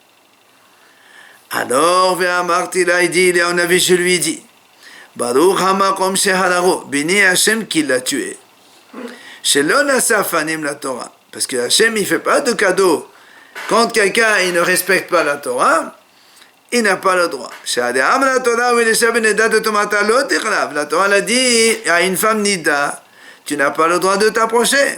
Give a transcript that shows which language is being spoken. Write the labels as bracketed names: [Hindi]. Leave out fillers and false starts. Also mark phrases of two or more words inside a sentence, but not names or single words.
[French] Alors, il dit, je lui dis, [Hebrew] ברוך המקום שהרגו, [French] béni Hachem qui l'a tué. [Hebrew] שלא נשא פנים לתורה, [French] parce que Hachem il fait pas de cadeau Quand quelqu'un il ne respecte pas la Torah, il n'a pas le droit. La Torah l'a dit à une femme nida, tu n'as pas le droit de t'approcher.